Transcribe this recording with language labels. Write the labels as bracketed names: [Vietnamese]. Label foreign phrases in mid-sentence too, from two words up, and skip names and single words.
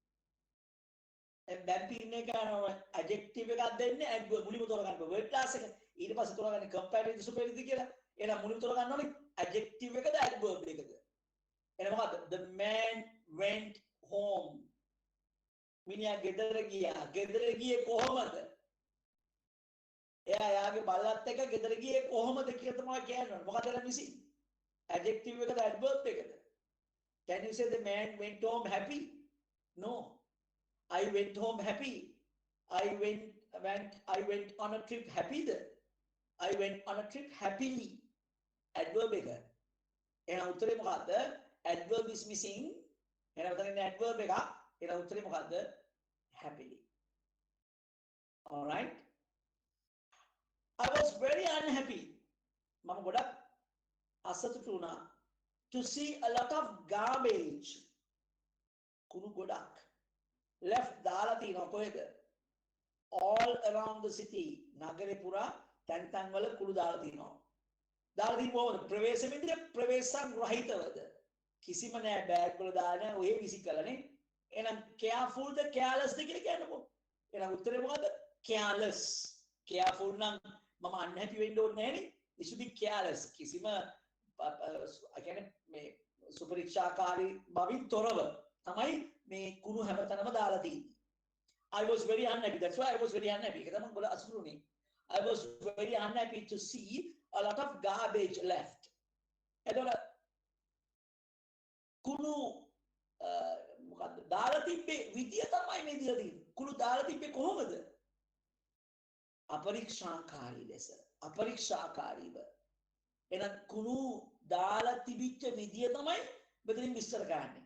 [Sinhala] දැන් පින්න එක adjective එකක් දෙන්නේ adverb මුලින්ම තෝරගන්න [English] word class [Sinhala] එක. ඊට පස්සේ තෝරගන්නේ [English] comparative superior [Sinhala] කියලා. එහෙනම් මුලින්ම තෝරගන්න ඕනේ adjective එකද adverb එකද? එහෙනම් මොකද්ද? [English] The man went home. [Sinhala] මිනිහා ගෙදර ගියා. ගෙදර ගියේ කොහොමද? එයා යාගේ බල්ලත් එක්ක ගෙදර ගියේ කොහොමද කියලා තමයි කියන්නේ. මොකද එලා මිසින්? Adjective එකද adverb එකද? [English] Can you say the man went home happy? No. I went home happy. I went on a trip happy. I went on a trip happily. Adverb එක. [Sinhala] එහෙනම් උත්තරේ මොකද්ද? [English] Adverb is missing. [Sinhala] එහෙනම් උත්තරේ adverb එක. එහෙනම් උත්තරේ මොකද්ද? [English] Happily. All right. I was very unhappy. [Sinhala] මම ගොඩක් අසතුටු වුණා. [English] To see a lot of garbage. [Sinhala] කුණු ගොඩක්. Left දාලා තියෙනවා කොහෙද? [English] All around the city. [Sinhala] නගරේ පුරා තැන් තැන් වල කුණු දාලා තියෙනවා. දාලා තියෙන්නේ ප්‍රවේශමෙන්ද ප්‍රවේශම් රහිතවද? කිසිම නෑ බෑග් වල දාන ඔය විසි කළනේ. එහෙනම් careful ද careless ද කියලා කියන්නකෝ. එහෙනම් උත්තරේ මොකද්ද? [English] Careless. [Sinhala] Careful නම් මම unhappy වෙන්න ඕනේ නෑනේ. [English] It should be careless. [Sinhala] කිසිම කියන්නේ මේ සුපරික්ෂාකාරී බවින් තොරව තමයි මේ කුණු හැමතැනම දාලා තියෙන්නේ. [English] I was very unhappy. That's why I was very unhappy. [Sinhala] ඒක තමයි මම අසතුටුනේ. [English] I was very unhappy to see a lot of garbage left. [Sinhala] එතකොට කුණු මොකද්ද දාලා තිබ්බේ විදිය තමයි මේ දීලා තියෙන්නේ. කුණු දාලා තිබ්බේ කොහොමද? අපරීක්ෂාකාරී ලෙස. අපරීක්ෂාකාරීව. එහෙනම් කුණු දාලා තිබිච්ච විදිය තමයි මෙතනින් විස්තර කරන්නේ.